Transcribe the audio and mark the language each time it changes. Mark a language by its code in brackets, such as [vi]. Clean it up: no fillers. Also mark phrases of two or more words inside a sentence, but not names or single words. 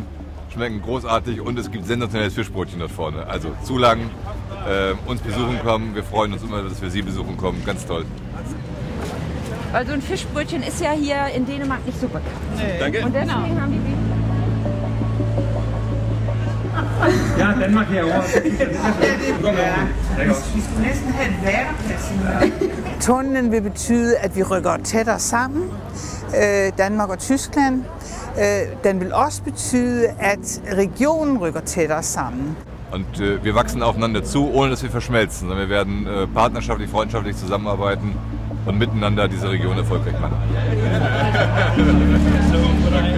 [de] Schmecken großartig und es gibt sensationelles Fischbrötchen dort vorne. Also zulangen, uns besuchen kommen. Wir freuen uns immer, dass wir Sie besuchen kommen. Ganz toll. Also ein Fischbrötchen ist ja hier in Dänemark nicht so bekannt. Nee. Danke. Und deswegen haben die... Ja, [da] Danmark herovre. Vi skulle næsten have en værreplads. Tunnelen vil betyde, at vi rykker tættere sammen, Danmark og Tyskland. Den vil også betyde, at regionen rykker tættere sammen. [de] Und wir wachsen aufeinander zu, ohne dass wir verschmelzen. Wir werden partnerschaftlich, freundschaftlich zusammenarbeiten und miteinander diese Region erfolgreich machen.